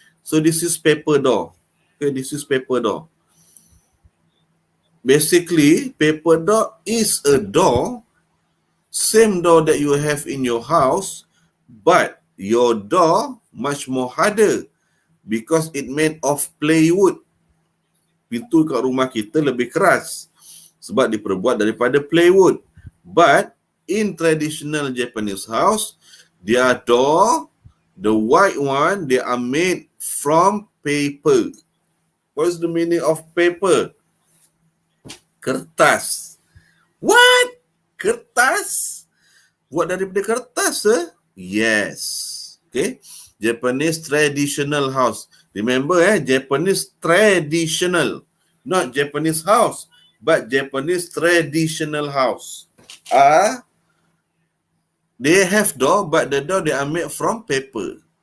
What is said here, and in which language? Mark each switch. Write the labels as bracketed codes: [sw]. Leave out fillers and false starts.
[en] So this is paper door. Okay, this is paper door. Basically, paper door is a door, same door that you have in your house, but your door much more harder because it made of plywood. [ms] Pintu kat rumah kita lebih keras sebab diperbuat daripada plywood. [en] But in traditional Japanese house, their door, the white one, they are made from paper. What is the meaning of paper? [ms] Kertas. What? Kertas? Buat daripada kertas, Yes. [en] Okay. Japanese traditional house. Remember, Japanese traditional. Not Japanese house, but Japanese traditional house. They have door, but the door they are made from paper.